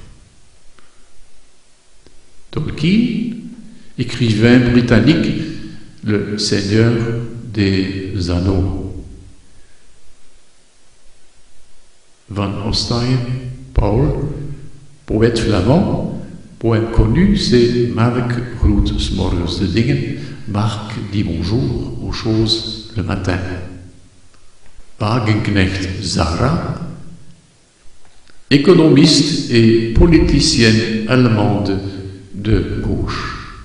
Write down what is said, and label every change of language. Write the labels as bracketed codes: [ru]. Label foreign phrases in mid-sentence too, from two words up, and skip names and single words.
[fr] Tolkien, écrivain britannique, le Seigneur des Anneaux. Van Ostein, Paul, poète flamand, poème connu, c'est Marc groet 's morgens de dingen, Marc dit bonjour aux choses le matin. Wagenknecht Zara, économiste et politicienne allemande de gauche.